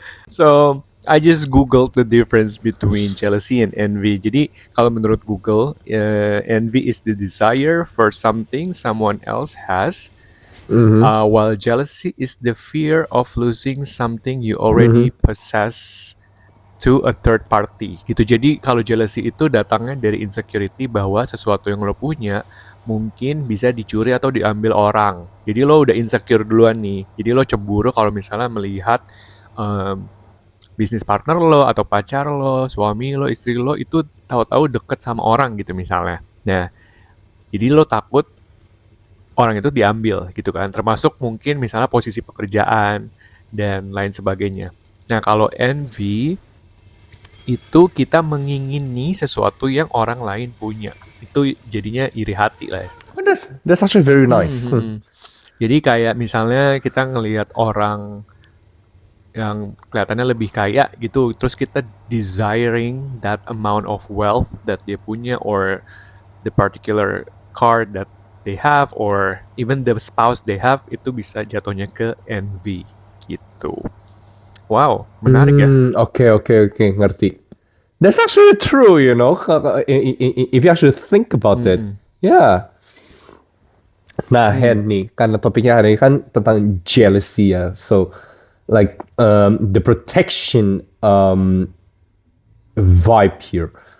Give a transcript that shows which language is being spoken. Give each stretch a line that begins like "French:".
English: So, I just Googled the difference between jealousy and envy.
Indonesian: Jadi, kalau menurut Google,
English: envy is the desire for something someone else has, while jealousy is the fear of losing something you already possess to a third party gitu.
Indonesian: Jadi kalau jealousy itu datangnya dari insecurity bahwa sesuatu yang lo punya mungkin bisa dicuri atau diambil orang. Jadi lo udah insecure duluan nih. Jadi lo cemburu kalau misalnya melihat bisnis partner lo atau pacar lo, suami lo, istri lo itu tahu-tahu deket sama orang gitu misalnya. Nah, jadi lo takut orang itu diambil gitu kan. Termasuk mungkin misalnya posisi pekerjaan dan lain sebagainya. Nah, kalau envy itu kita mengingini sesuatu yang orang lain punya. Itu jadinya iri hati lah ya.
English: Oh, that's actually very nice.
Indonesian: Jadi kayak misalnya kita ngelihat orang yang kelihatannya lebih kaya gitu, terus kita
English: desiring that amount of wealth that
Indonesian: dia punya,
English: or the particular car that they have,
Indonesian: or even the spouse they have, itu bisa jatuhnya ke envy gitu. Wow, menarik ya. Oke, ngerti.
English: That's actually true, you know, if you actually think about it. Yeah.
Indonesian: Nah, Hen nih, karena topiknya hari ini kan tentang jealousy ya.
English: So, like, the protection vibe here.